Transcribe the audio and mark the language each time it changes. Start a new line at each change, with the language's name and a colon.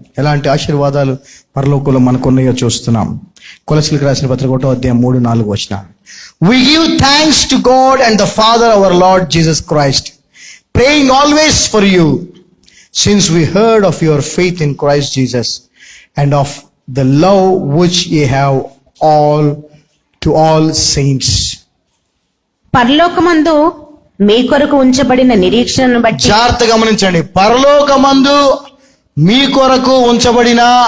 Telugu: ఎలాంటి ఆశీర్వాదాలు పరలోకంలో మనకున్నాయో చూస్తున్నాం.
English: కొలస్సీలకు రాసిన పత్రిక 1:3-4 We give thanks to God and the Father our Lord Jesus Christ, praying always for you, since we heard of your faith in Christ Jesus and of the love which ye have all to all saints.
Telugu: పరలోకమందు మీ కొరకు ఉంచబడిన నిరీక్షణను బట్టి, జాగ్రత్తగా గమనించండి, పరలోకమందు మీ కొరకు ఉంచబడిన